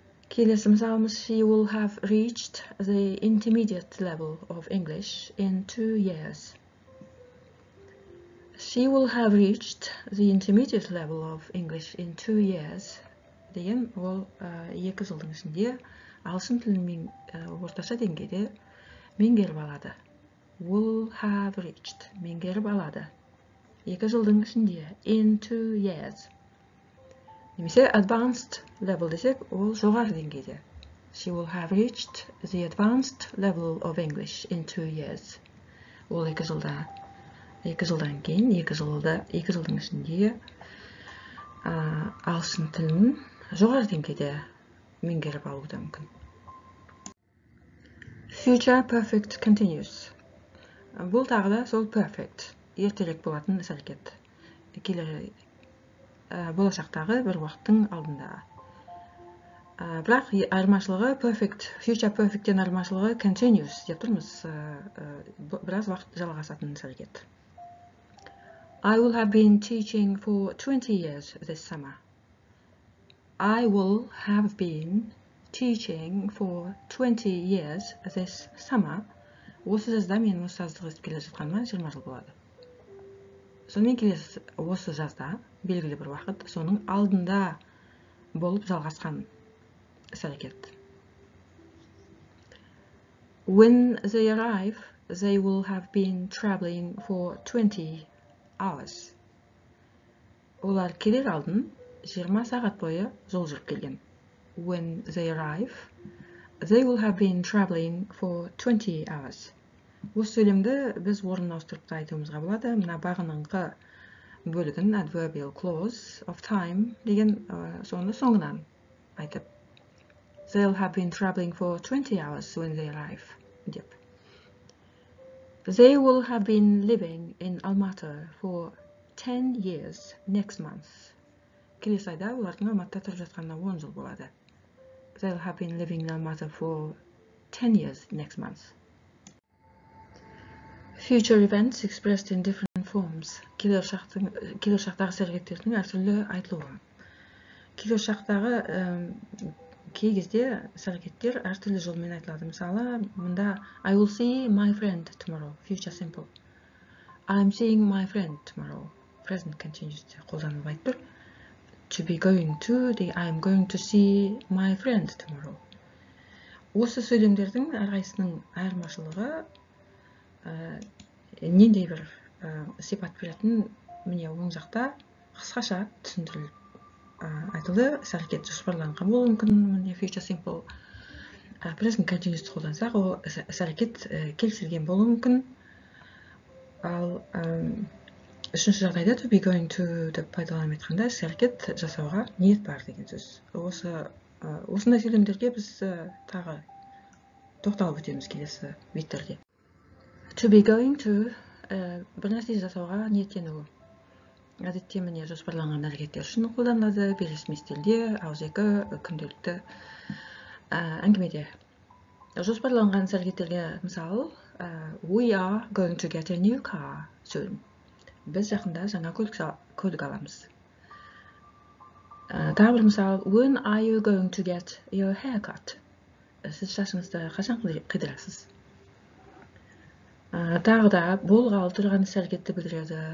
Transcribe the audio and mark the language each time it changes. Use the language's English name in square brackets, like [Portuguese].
[Kazakh] Келесі мысалымыз. [English] She will have reached the intermediate level of English in 2 years. She will have reached the intermediate level of English in 2 years. [Kazakh] Деген ол 2 жылдың ішінде ағылшын тілін орташа деңгейде меңгеріп алады. [English] Will have reached. [Kazakh] Меңгеріп алады. 2 жылдың ішінде. [English] In 2 years. [Kazakh] Немесе [English] advanced level [Kazakh] десек, ол жоғары деңгейде. [English] She will have reached the advanced level of English in 2 years. [Kazakh] Ол 2 жылдан кейін, 2 жылдың ішінде ағылшын тілін жоғары деңгейде меңгеріп алуы мүмкін. [English] Future perfect continuous. [Kazakh] Бұл тағы да сол perfect, ертелік болатын іс-әрекет. Болашақтағы бір уақыттың алдында. Бірақ айырмашылығы future perfect'тен айырмашылығы continuous деп тұрмыз. Біраз уақыт жалғасатын іс-әрекет. [English] I will have been teaching for 20 years this summer. I will have been teaching for 20 years this summer. [Kazakh] Осы жазда мен ұстаздық етіп келе жатқаныма 20 жыл болады. Сонымен келесі осы жазда белгілі бір уақыт соның алдында болып жалғасқан іс-әрекет. [English] When they arrive, they will have been traveling for 20 hours. [Kazakh] Олар келер алдын 20 сағат бойы жол жүріп келген. [English] When they arrive, they will have been traveling for 20 hours. [Kazakh] Осы сөйлемді біз орнына ауыстырып та айтуымызға болады. Мына бағыныңқы бөлігін [English] adverbial clause of time [Kazakh] деген соны соңынан айтып. [English] They'll have been traveling for 20 hours when they arrive [Kazakh] деп. [English] They will have been living in Almaty for 10 years next month. [Kazakh] Келесі айда олардың Алматыда тұрып жатқанына 10 жыл болады. [English] They'll have been living in Almaty for 10 years next month. Future events expressed in different forms. [Kazakh] Келер шақтағы іс-әрекеттердің әртүрлі айтылуы. Келер шақтағы кей кезде іс-әрекеттер әртүрлі жолмен айтылады. Мысалы, мұнда [English] I will see my friend tomorrow. Future simple. I'm seeing my friend tomorrow. Present continuous [Kazakh] қолданылып айтып тұр. [English] To be going to, I'm going to see my friend tomorrow. [Kazakh] Осы сөйлемдердің әрқайсының айырмашылығы нендей бір сипат беретін міне оң жақта қысқаша түсіндіріліп айтылды. Іс-әрекет жоспарланған болуы мүмкін. Міне [English] future simple present continuous [Kazakh] қолдансақ, ол іс-әрекет келісілген болуы мүмкін. Ал үшінші жағдайда [English] to be going to [Kazakh] деп пайдаланып айтқанда іс-әрекет жасауға ниет бар деген сөз. Осындай сөйлемдерге біз тағы тоқталып өтеміз келесі беттерде. [English] To be going to [Kazakh] бір нәрсе жасауға ниеттену. Әдетте міне жоспарланған әрекеттер үшін қолданылады. Бейресми стильде, ауызекі, күнделікті әңгімеде. Жоспарланған іс-әрекеттерге мысал, [English] we are going to get a new car soon. [Kazakh] Біз жақында жаңа көлік аламыз. Тағы бір мысал, [English] when are you going to get your haircut? [Kazakh] Сіз шашыңызды қашан қидырасыз? Тағы да болғалы тұрған іс-әрекетті білдіреді.